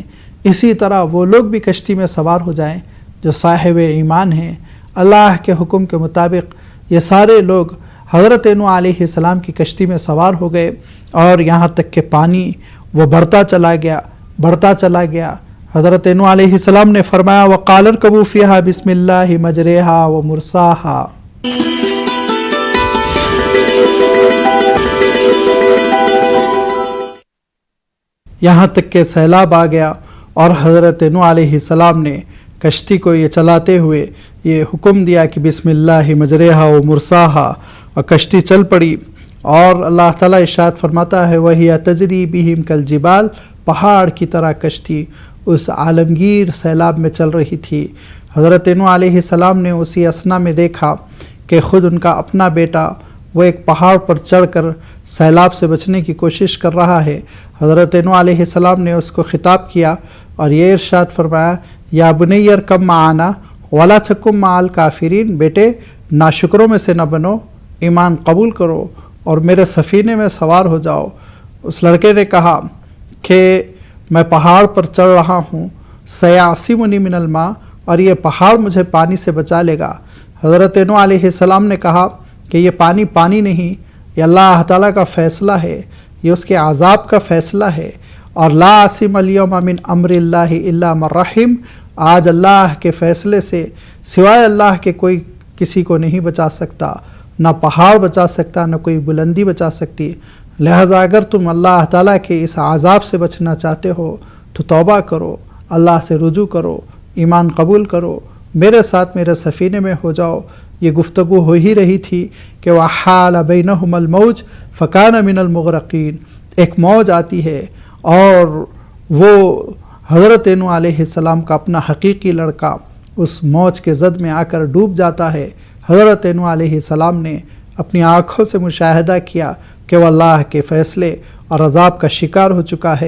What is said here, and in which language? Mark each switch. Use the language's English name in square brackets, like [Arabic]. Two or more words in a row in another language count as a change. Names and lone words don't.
[Urdu] اسی طرح وہ لوگ بھی کشتی میں سوار ہو جائیں جو صاحب ایمان ہیں. اللہ کے حکم کے مطابق یہ سارے لوگ حضرت نوح علیہ السلام کی کشتی میں سوار ہو گئے اور یہاں تک کہ پانی وہ بڑھتا چلا گیا. حضرت نوح علیہ السلام نے فرمایا, [Arabic] وقال اركبوا فيها بسم الله مجريها ومرساها. [Urdu] یہاں تک کے سیلاب آ گیا اور حضرت نوح علیہ السلام نے کشتی کو یہ چلاتے ہوئے یہ حکم دیا کہ [Arabic] بسم الله مجريها ومرساها, [Urdu] اور کشتی چل پڑی. اور اللہ تعالیٰ ارشاد فرماتا ہے, [Arabic] وهي تجري بهم كالجبال, [Urdu] پہاڑ کی طرح کشتی اس عالمگیر سیلاب میں چل رہی تھی. حضرت نوح علیہ السلام نے اسی اثنا میں دیکھا کہ خود ان کا اپنا بیٹا وہ ایک پہاڑ پر چڑھ کر سیلاب سے بچنے کی کوشش کر رہا ہے. حضرت نوح علیہ السلام نے اس کو خطاب کیا اور یہ ارشاد فرمایا, [Arabic] يا بني اركب معنا ولا تكن مع الكافرين, [Urdu] بیٹے ناشکروں میں سے نہ بنو، ایمان قبول کرو اور میرے سفینے میں سوار ہو جاؤ. اس لڑکے نے کہا کہ میں پہاڑ پر چڑھ رہا ہوں, [Arabic] سيعصمني من الماء, [Urdu] اور یہ پہاڑ مجھے پانی سے بچا لے گا. حضرت نوح علیہ السلام نے کہا کہ یہ پانی نہیں، یہ اللہ تعالیٰ کا فیصلہ ہے، یہ اس کے عذاب کا فیصلہ ہے. [Arabic] اور لا عاصم اليوم من أمر الله إلا من رحم, [Urdu] آج اللہ کے فیصلے سے سوائے اللہ کے کوئی کسی کو نہیں بچا سکتا، نہ پہاڑ بچا سکتا، نہ کوئی بلندی بچا سکتی. لہٰذا اگر تم اللہ تعالیٰ کے اس عذاب سے بچنا چاہتے ہو تو توبہ کرو، اللہ سے رجوع کرو، ایمان قبول کرو، میرے ساتھ میرے سفینے میں ہو جاؤ. یہ گفتگو ہو ہی رہی تھی کہ [Arabic] وحال بينهما الموج فكان من المغرقين, [Urdu] ایک موج آتی ہے اور وہ حضرت نوح علیہ السلام کا اپنا حقیقی لڑکا اس موج کے زد میں آ کر ڈوب جاتا ہے. حضرت نوح علیہ السلام نے اپنی آنکھوں سے مشاہدہ کیا کہ وہ اللہ کے فیصلے اور عذاب کا شکار ہو چکا ہے.